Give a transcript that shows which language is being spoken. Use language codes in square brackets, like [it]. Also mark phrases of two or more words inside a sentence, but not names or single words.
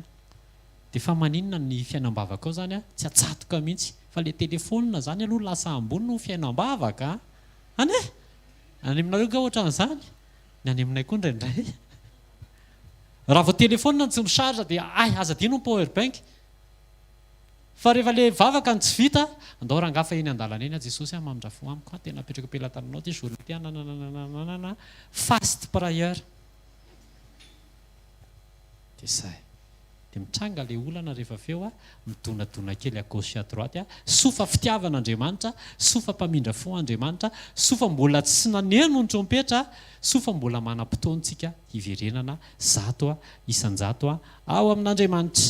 [mg] Dia fa maninona ny fiainam-bavaka ao zany tsy atsatoka mihitsy fa le telefonina zany aloha lasa ambony no fiainam-bavaka. Any aminareo ga ohatran'izany ny any aminay koa indraindray. Raha vao telefonina ny tsy micharge dia aza dino ny [en] power bank. [mg] Fa rehefa le vavaka ny tsy vita andao rangafa eny an-dalana eny Jesosy mamindrafo amiko tena apetraka pelatananao ty journée ty nananana [en] fast prayer. [mg] Dia zay. Dia mitranga le olana rehefa aveo midonadona kely [fr] à gauche à droite [mg] sofa fitiavan'Andriamanitra, sofa mpamindra fo Andriamanitra, sofa mbola tsy naneno ny trompetra, sofa mbola manam-potoantsika hiverenana zato isan-jato ao amin'Andriamanitra.